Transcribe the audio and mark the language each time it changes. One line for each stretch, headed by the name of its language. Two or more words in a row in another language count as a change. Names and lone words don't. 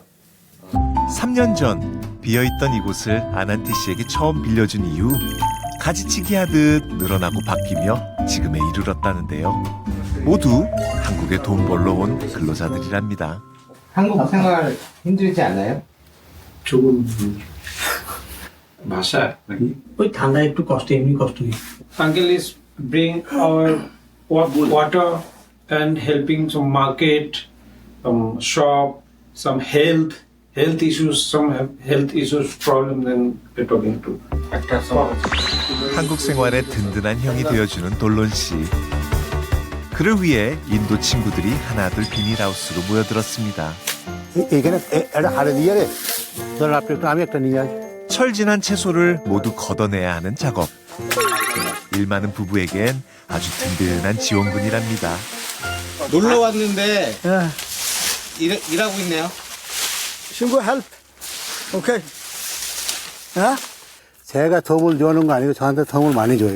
Korean: 3년 전 비어있던 이곳을 아난티 씨에게 처음 빌려준 이후 가지치기 하듯 늘어나고 바뀌며 지금에 이르렀다는데요. 모두 한국에 돈 벌러 온 근로자들이랍니다. 한국 생활 힘들지 않나요?
Bangla: ভাষা ওই ঠান্ডা একটু কষ্ট এমনি কষ্ট নেই
English: uncle is bring our water and helping some market, some shop, some health issues, some health issues problem. Then we're talking to
Korean: 한국 생활에 든든한 형이 되어주는 돌론 씨. 그를 위해 인도 친구들이 하나둘 비닐하우스로 모여들었습니다.
Bangla: এখানে একটা হাড়ে দিয়ে রে ধর আপনি একটু আমি একটা নিয়ে আসি
Korean: 철진한 채소를 모두 걷어내야 하는 작업. 일 많은 부부에겐 아주 든든한 지원군이랍니다. 놀러 왔는데 일하고 있네요. 친구 help. 오케이. 제가 도움을 주는 거 아니고 저한테 도움을 많이 줘요.